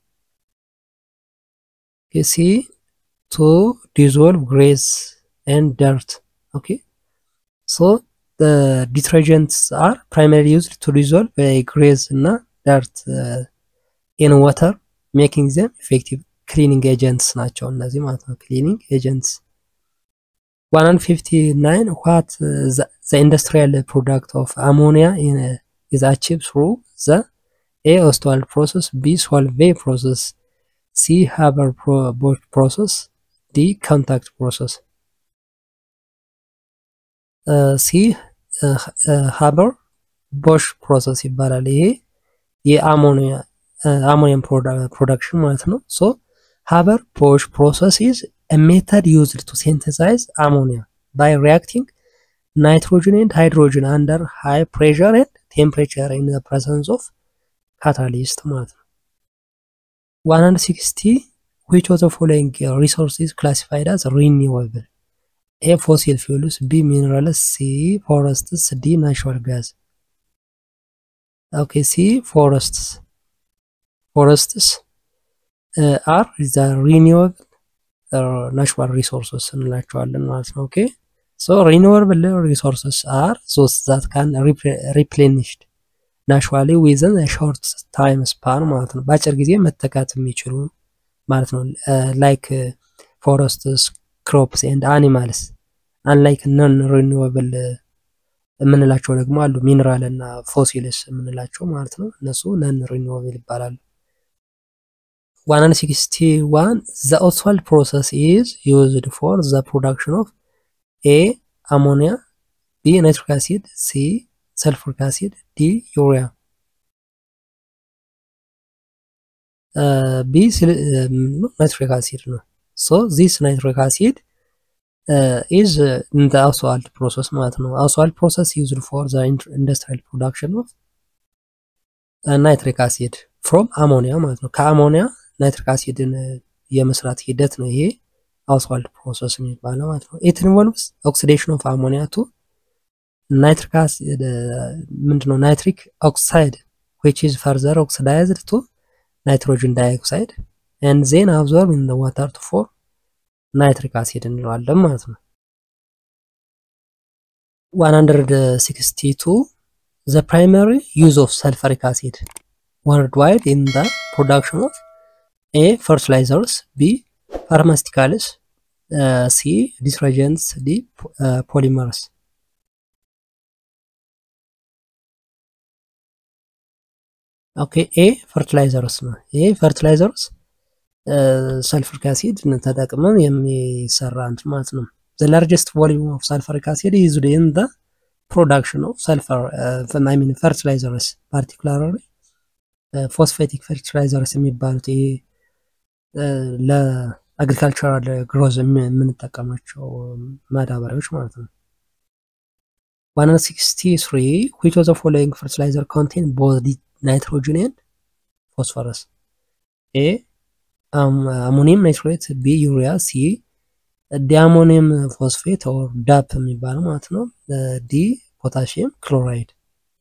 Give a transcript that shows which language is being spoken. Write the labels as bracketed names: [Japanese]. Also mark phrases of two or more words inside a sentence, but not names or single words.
[English] okay, C to dissolve grease and dirt okay so the detergents are primarily used to dissolve grease and dirt in water making them effective cleaning agents [Amharic] ናቸው እነዚህ ማለት ነው [English] cleaning agents 159 what the industrial product of ammonia is achieved through the A Ostwald process B Solvay process C Haber-Bosch process D contact process C Haber-Bosch process [Amharic] ይባላል ይሄ የአሞኒያ [English] production [Amharic] ማለት ነው [English] so Haber-Bosch process is a method used to synthesize ammonia by reacting nitrogen and hydrogen under high pressure and temperature in the presence of catalyst [Amharic] ማለት ነው [English] 160 which of the following resources classified as renewable A fossil fuels B minerals C forests D natural gas okay C forests are the renewable natural resources [Amharic] እንላቸዋለን ማለት ነው [English] okay so renewable resources are those that can replenished naturally within a short time span [Amharic] ማለት ነው በአጭር ጊዜ መተካት የሚችሉ ማለት ነው [English] like forests crops and animals unlike non renewable [Amharic] የምንላቸው ደግሞ አሉ ሚነራል እና ፎሲልስ የምንላቸው ማለት ነው እነሱ [English] non renewable ይባላሉ 161 the Ostwald process is used for the production of A ammonia B nitric acid C sulfuric acid D urea B nitric acid no so this nitric acid is in the Ostwald process [Amharic] ማለት ነው [English] Ostwald process used for the industrial production of nitric acid from ammonia [Amharic] ማለት ነው ከአሞኒያ nitric acidን የመስራት ሂደት ነው ይሄ Ostwald process የሚባለው ማለት ነው [English] it involves oxidation of ammonia to nitric acid ምንድነው nitric oxide which is further oxidized to nitrogen dioxide and then absorbed in the water to form nitric acid [Amharic] እንለዋለን ማለት ነው [English] 162 the primary use of sulfuric acid worldwide in the production of A fertilizers B pharmaceuticals C detergents D polymers okay A fertilizers [Amharic] ነው ይሄ [English] fertilizers sulfuric acid [Amharic] ተጠቅመን የሚሰራ እንትን ማለት ነው [English] the largest volume of sulfuric acid is used in the production of sulfur I mean fertilizers particularly phosphatic fertilizers [Amharic] የሚባሉት ይሄ ለአግሪካልቸራል ግሮዝ የምንጠቀማቸው ማዳበሪያዎች ማለት ነው [English] 163 which of the following fertilizer contain both nitrogen and phosphorus A ammonium nitrate B urea C diammonium phosphate or DAP [Amharic] የሚባለው ማለት ነው [English] D potassium chloride